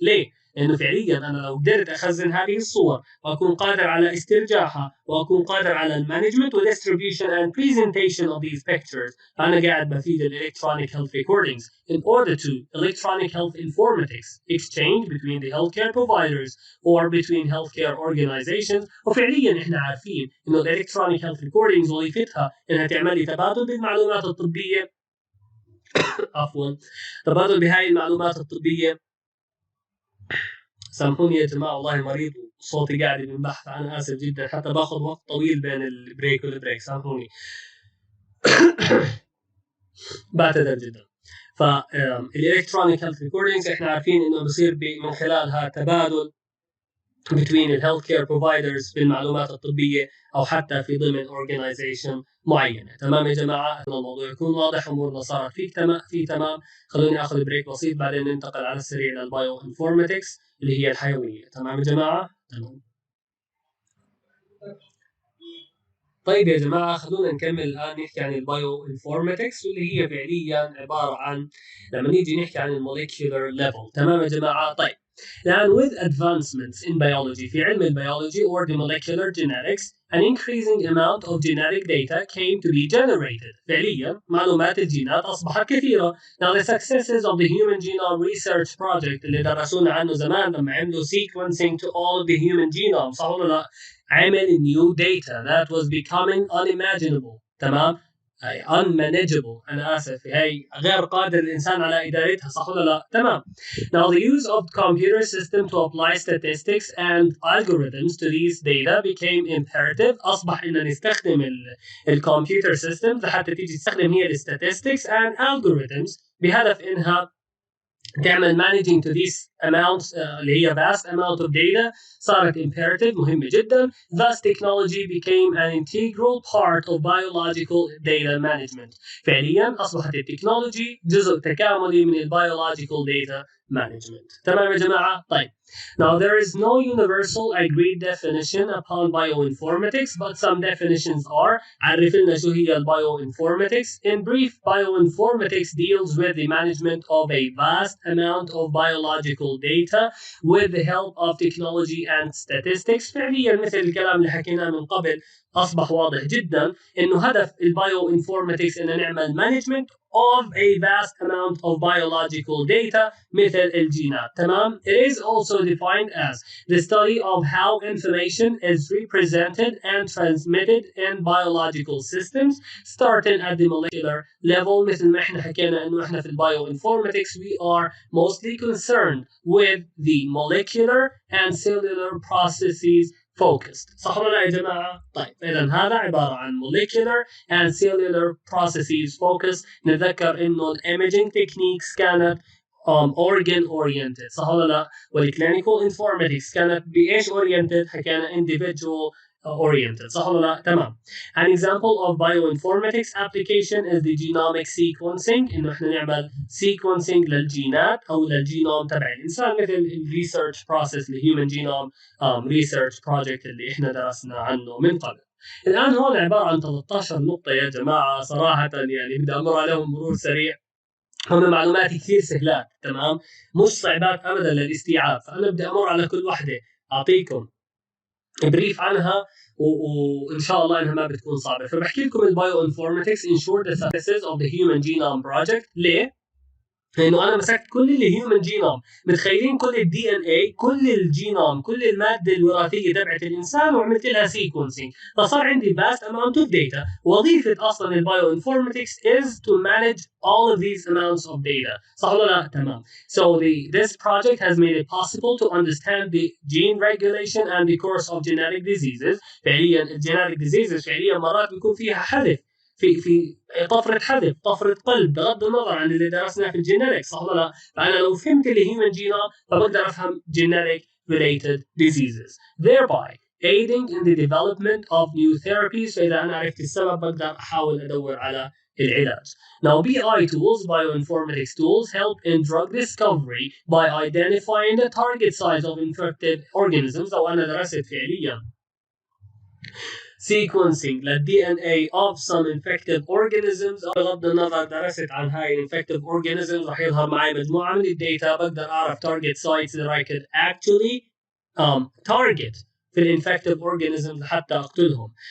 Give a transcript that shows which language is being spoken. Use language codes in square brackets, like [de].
[ar] ليه؟ لأنه فعليا أنا لو قدرت أخزن هذه الصور وأكون قادر على استرجاعها وأكون قادر على المانجمنت [en] والdistribution and presentation of these pictures، [ar] فأنا قاعد بفيد [en] electronic health recordings in order to electronic health informatics exchange between the healthcare providers or between healthcare organizations. [ar] وفعليا احنا عارفين انه electronic health recordings وظيفتها انها تعمل لي تبادل بالمعلومات الطبيه عفوا تبادل بهاي المعلومات الطبيه. سامحوني يا جماعه والله مريض وصوتي قاعد بنبح، فانا اسف جدا حتى باخذ وقت طويل بين البريك والبريك، سامحوني. بعتذر جدا. فالالكترونيك هيلث ريكوردينجز احنا عارفين انه بصير من خلالها تبادل [en] between the healthcare providers [ar] بالمعلومات الطبية أو حتى في ضمن organization معينة. تمام يا جماعة؟ الموضوع يكون واضح، أمورنا صارت في تمام. خلوني أخذ بريك بسيط بعدين ننتقل على السريع للبايو انفورماتكس اللي هي الحيوية. تمام يا جماعة؟ تمام. طيب يا جماعة خلونا نكمل الآن نحكي عن البايو انفورماتكس واللي هي فعليا عبارة عن لما نيجي نحكي عن الموليكيولر ليفل. تمام يا جماعة؟ طيب الآن [en] with advancements in biology [ar] في علم البيولوجي [en] or the molecular genetics an increasing amount of genetic data came to be generated. [ar] فعليا معلومات الجينات أصبحت كثيرة. [en] Now the successes of the human genome research project [ar] اللي درسونا عنه زمان لما عملوا [en] sequencing to all of the human genome، [ar] صح ولا لا؟ عمل [en] new data that was becoming unimaginable. [ar] تمام؟ أي unmanageable، أنا آسف، هي غير قادر الإنسان على إدارتها، صح ولا لا؟ تمام. [en] Now the use of computer system to apply statistics and algorithms to these data became imperative. [ar] أصبح إن نستخدم الكمبيوتر systems لحتى تيجي تستخدم هي [en] statistics and algorithms [ar] بهدف إنها تعمل [en] managing to these amounts [ar] اللي هي [en] vast amount of data [ar] صارت imperative مهمة جدا. [en] Thus technology became an integral part of biological data management. [ar] فعليا أصبحت التكنولوجي جزء تكاملي من [en] biological data management. [ar] تمام يا جماعة؟ طيب. [en] Now there is no universal agreed definition upon bioinformatics, but some definitions are. [ar] عرف لنا شو هي bioinformatics. [en] In brief, bioinformatics deals with the management of a vast amount of biological data with the help of technology and statistics. [ar] فعليا مثل الكلام اللي حكيناه من قبل أصبح واضح جدا إنه هدف البايوانفورماتكس إن نعمل [en] management of a vast amount of biological data [ar] مثل الجينات. تمام. [en] It is also defined as the study of how information is represented and transmitted in biological systems starting at the molecular level. [ar] مثل ما احنا حكينا إنه احنا في البايوانفورماتكس [en] we are mostly concerned with the molecular and cellular processes focused. [ar] صح ولا لا يا جماعة؟ طيب إذا هذا عبارة عن [en] molecular and cellular processes focused. [ar] نتذكر إنه imaging techniques كانت [en] organ oriented، [ar] صح ولا لا؟ والclinical informatics كانت بإيش oriented؟ حكينا [en] individual oriented، [ar] صح ولا لا؟ تمام. [en] An example of bioinformatics application is the genomic sequencing، [ar] إنه إحنا نعمل sequencing للجينات أو للجينوم تبع الإنسان مثل الريسيرش process الهيومن جينوم research project اللي إحنا درسنا عنه من قبل. الآن هون عبارة عن 13 نقطة يا جماعة صراحة يعني بدي أمر عليهم مرور سريع. هم معلومات كثير سهلات، تمام، مش صعبات أبدا للاستيعاب، فأنا بدي أمر على كل وحدة أعطيكم بريف عنها وإن شاء الله إنها ما بتكون صعبة. فبحكي لكم البايو انفورماتكس [en] in short the successes of the human genome project. [ar] ليه؟ لانه انا مسكت كل الهيومن جينوم. متخيلين كل الدي ان اي، كل الجينوم، كل الماده الوراثيه تبعت الانسان، وعملت لها سيكونسينج، فصار عندي [en] vast amount of data. [ar] وظيفه اصلا البايو انفورماتكس [en] is to manage all of these amounts of data. [ar] صح ولا لا؟ تمام. [en] So this project has made it possible to understand the gene regulation and the course of genetic diseases. [ar] فعليا الجينيتك diseases فعليا مرات بيكون فيها حدث، في طفره حدث، طفره قلب، بغض النظر عن اللي درسناه في الجينيتكس، صح ولا لا؟ فانا لو فهمت الهيومن جينوم فبقدر افهم [en] genetic related diseases thereby aiding in the development of new therapies. [ar] فاذا انا عرفت السبب بقدر احاول ادور على العلاج. [en] Now BI tools, bioinformatics tools, help in drug discovery by identifying the target size of infected organisms. [ar] لو انا درست فعليا sequencing للدي ان اي [en] of some infective organisms، [ar] او بغض النظر درست عن هاي infective organisms راح يظهر معي مجموعه من الداتا، بقدر اعرف [en] target sites that I could actually target [ar] في الانفكتيف organisms حتى اقتلهم.